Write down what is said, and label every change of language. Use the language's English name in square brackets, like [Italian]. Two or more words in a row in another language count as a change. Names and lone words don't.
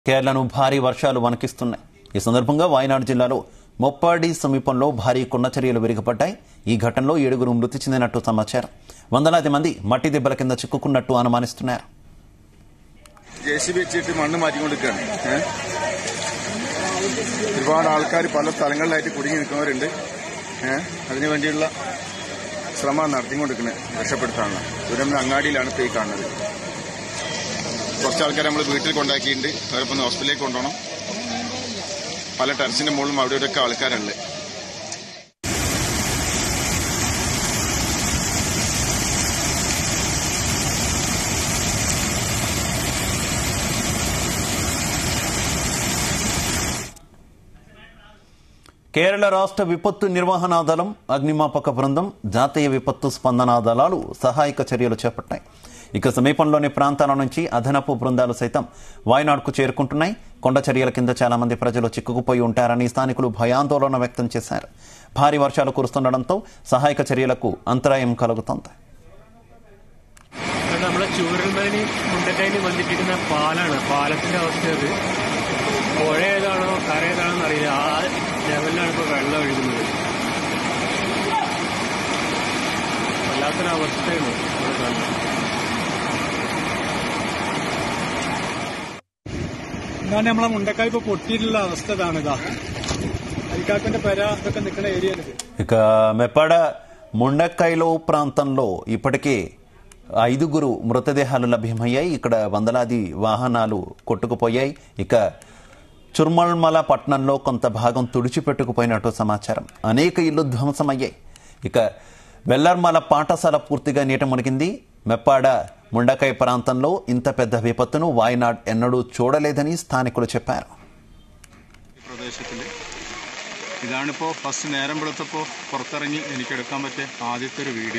[Telugu] కేరళను భారీ వర్షాలు వణికిస్తున్నాయి. ఈ సందర్భంగా వాయనాడ్ జిల్లాలో మొప్పాడి సమీపంలో భారీ కొండచర్యలు విరిగిపడ్డాయి. ఈ ఘటనలో 7 మృతి చెందినట్టు సమాచారం. వందలాది మంది మట్టి దెబ్బల కింద చిక్కుకున్నట్టు అనుమానిస్తున్నారు. [Malayalam] മണ്ണ് മാറ്റിക്കൊണ്ടിരിക്കുകയാണ്. ഒരുപാട് ആൾക്കാർ പല സ്ഥലങ്ങളിലായിട്ട് കുടുങ്ങി നിൽക്കുന്നവരുണ്ട്. അതിനുവേണ്ടിയുള്ള ശ്രമം നടത്തിക്കൊണ്ടിരിക്കുന്നത് രക്ഷപ്പെടുത്താനുള്ള. ദുരന്ത അങ്ങാടിയിലാണ് ഇപ്പോൾ ഈ കാണുന്നത്. കുറച്ച് ആൾക്കാരെ നമ്മൾ വീട്ടിൽ കൊണ്ടാക്കിയിട്ടുണ്ട്. അവരിപ്പോൾ ഹോസ്പിറ്റലിലേക്ക് കൊണ്ടുപോകണം. പല ടെറസിന്റെ മുകളിലും അവിടെ ഇവിടെയൊക്കെ ആൾക്കാരുണ്ട്. [Telugu] కేరళ రాష్ట్ర విపత్తు నిర్వహణ దళం, అగ్నిమాపక బృందం, జాతీయ విపత్తు స్పందన దళాలు సహాయక చర్యలు చేపట్టాయి. ఇక సమీపంలోని ప్రాంతాల నుంచి అదనపు బృందాలు సైతం వాయనాడ్కు చేరుకుంటున్నాయి. కొండ చర్యల కింద చాలా మంది ప్రజలు చిక్కుకుపోయి ఉంటారని స్థానికులు భయాందోళన వ్యక్తం చేశారు. భారీ వర్షాలు కురుస్తుండటంతో సహాయక చర్యలకు అంతరాయం కలుగుతోంది. [Malayalam] നമ്മളെ ചൂരൽമലയിൽ മുണ്ടക്കൈന് ബന്ധിപ്പിക്കുന്ന പാലാണ്. പാലത്തിന്റെ അവസ്ഥ അത് പുഴ ഏതാണോ കര ഏതാണോ അറിയില്ല. ആ ലെവലിലാണ് ഇപ്പോൾ വെള്ളം ഒഴുകുന്നത്. വല്ലാത്തൊരവസ്ഥയാണ് ഇവിടെ കാണുന്നത്. എന്നാണ് നമ്മളെ മുണ്ടക്കായ് ഇപ്പോൾ പൊട്ടിയിട്ടുള്ള അവസ്ഥ ഇതാണിതാ. అరికాకంటే పెర అక్కడ నిక్కడ ఏరియా. [Telugu] ఇక మెప్పాడ ముండకాయలో ప్రాంతంలో ఇప్పటికే 5 మృతదేహాలు లభ్యమయ్యాయి. ఇక్కడ వందలాది వాహనాలు కొట్టుకుపోయాయి. ఇక చుర్మల్మల పట్టణంలో కొంత భాగం తుడిచిపెట్టుకుపోయినట్టు సమాచారం. అనేక ఇళ్లు ధ్వంసమయ్యాయి. ఇక వెల్లర్మల పాఠశాల పూర్తిగా నీట మునిగింది. మెప్పాడ ముండకాయ ప్రాంతంలో ఇంత పెద్ద విపత్తును వాయనాడ్ ఎన్నడూ చూడలేదని స్థానికులు చెప్పారు. [Malayalam] ഇതാണിപ്പോൾ ഫസ്റ്റ് നേരം വെളുത്തപ്പോൾ പുറത്തിറങ്ങി എനിക്കെടുക്കാൻ പറ്റിയ ആദ്യത്തെ ഒരു വീഡിയോ.